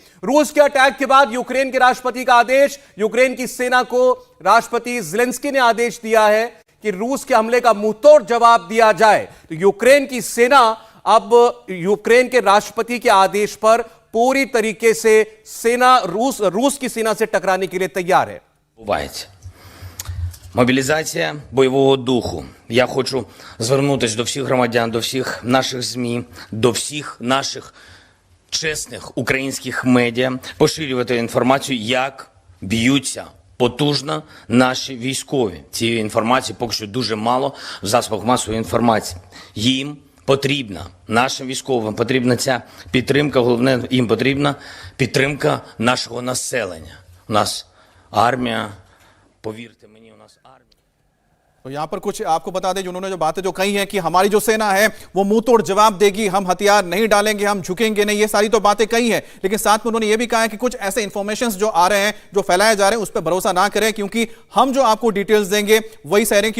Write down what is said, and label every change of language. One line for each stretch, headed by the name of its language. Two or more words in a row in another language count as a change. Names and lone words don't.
Hindi: रूस के अटैक के बाद यूक्रेन के राष्ट्रपति का आदेश, यूक्रेन की सेना को राष्ट्रपति ज़ेलेंस्की ने आदेश दिया है कि रूस के हमले का मुंहतोड़ जवाब दिया जाए। तो यूक्रेन की सेना अब यूक्रेन के राष्ट्रपति के आदेश पर पूरी तरीके से रूस की सेना से टकराने के लिए तैयार है।
Ukrainian: Мобілізація бойового духу. Я хочу звернутися до всіх громадян, до всіх наших ЗМІ, до всіх наших чесних українських медіа, поширювати інформацію, як б'ються потужно наші військові. Цієї інформації поки що дуже мало в засобах масової інформації. Їм потрібна, нашим військовим потрібна ця підтримка, головне, їм потрібна підтримка нашого населення. У нас армія, повірте мені, у нас армія.
Hindi: तो यहां पर कुछ आपको बता दें, उन्होंने जो बातें जो कही हैं कि हमारी जो सेना है वो मुंह तोड़ जवाब देगी, हम हथियार नहीं डालेंगे, हम झुकेंगे नहीं, ये सारी तो बातें कही हैं। लेकिन साथ में उन्होंने ये भी कहा है कि कुछ ऐसे इंफॉर्मेशंस जो आ रहे हैं, जो फैलाए जा रहे हैं, उस पर भरोसा ना करें, क्योंकि हम जो आपको डिटेल्स देंगे वही सही रहें।